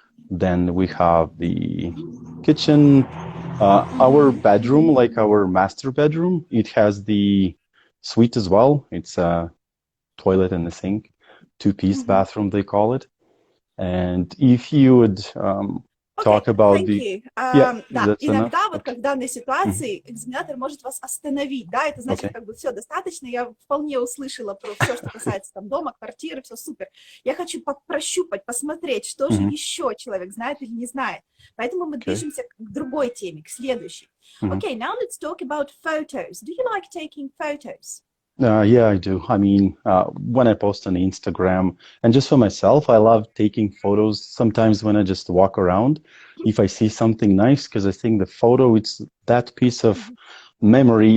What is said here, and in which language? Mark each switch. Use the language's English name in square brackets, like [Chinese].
[English] Then we have the kitchen. Our bedroom, like our master bedroom, it has the suite as well. It's a toilet and a sink, 2-piece bathroom, they call it. And if you would talk about the... [Russian] Да, иногда вот как в данной ситуации экзаменатор может вас остановить, да, это значит, как бы все достаточно, я вполне услышала про все, что касается там дома, квартиры, все супер. Я хочу прощупать, посмотреть, что же еще человек знает или не знает. Поэтому мы движемся к другой теме, к следующей. [English] Okay, now let's talk about photos. Do you like taking photos? Yeah, I do. I mean, when I post on Instagram and just for myself, I love taking photos sometimes when I just walk around. If I see something nice, because I think the photo, it's that piece of memory.